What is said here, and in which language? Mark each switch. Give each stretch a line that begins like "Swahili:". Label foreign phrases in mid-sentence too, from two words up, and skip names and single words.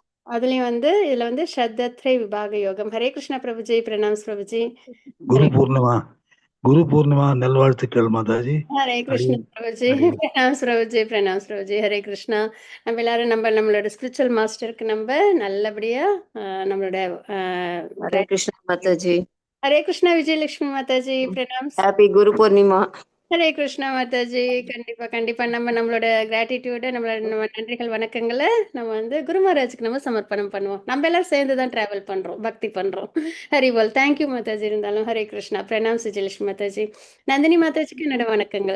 Tamil: அதுலயும் வந்து இதுல வந்து ஸ்ரத்தத்ரே விபாக யோகம். ஹரே கிருஷ்ணா பிரபுஜி. பிரணாம்ஸ் பிரபுஜி. குரு ஹரே பூர்ணிமா குரு பூர்ணிமா நல்வாழ்த்துக்கள் மாதாஜி. ஹரே கிருஷ்ணா அடியேன் பிரபுஜி. அடியேன் பிரணாம்ஸ் பிரபுஜி. பிரணாம்ஸ் பிரபுஜி. ஹரே கிருஷ்ணா. நம்ம எல்லாரும் நம்மளோட ஸ்பிரிச்சுவல் மாஸ்டருக்கு நம்ம நல்லபடியா நம்மளோட
Hindi: हरे कृष्ण माता जी।
Tamil: ஹரே கிருஷ்ணா விஜயலட்சுமி மாதாஜி. பிரணாம்ஸ்.
English: Happy Guru Purnima.
Tamil: ஹரே கிருஷ்ணா மாதாஜி. கண்டிப்பா கண்டிப்பா நம்மளோட கிராட்டிடியூட நம்ம நன்றிகள் வணக்கங்களை நம்ம வந்து குரு மகாராஜுக்கு நம்ம சமர்ப்பணம் பண்ணுவோம். நம்ம எல்லாரும் சேர்ந்து தான் டிராவல் பண்றோம், பக்தி பண்றோம். ஹரி போல். தேங்க்யூ மாதாஜி. இருந்தாலும் ஹரே கிருஷ்ணா. பிரணாம் சுஜலட்சுமி மாதாஜி. நந்தினி மாதாஜிக்கு என்னோட வணக்கங்கள்.